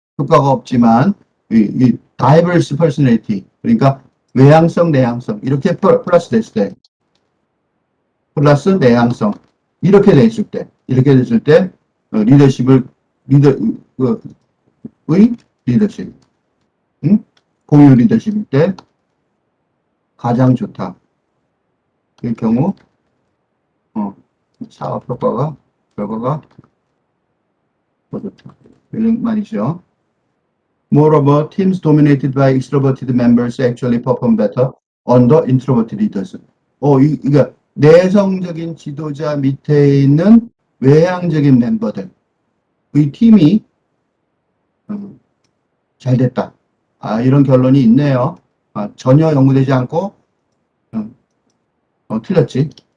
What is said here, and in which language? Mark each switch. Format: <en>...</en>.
<ko>효과가 없지만 이 다이버스 퍼스널리티, 그러니까 외향성, 내향성 이렇게 플러스 됐을 때, 플러스 내향성 이렇게 됐을 때 리더십을 리더 의 리더십, 응? 공유 리더십일 때 가장 좋다. 그 경우 사업 결과가 더 좋다. 이런 말이죠.</ko> <en>Moreover, teams dominated by extroverted members actually perform better under introverted leaders.</en> <ko>그러니까 내성적인 지도자 밑에 있는 외향적인 멤버들, 이 팀이 잘 됐다. 이런 결론이 있네요. 전혀 연구되지 않고 틀렸지.</ko>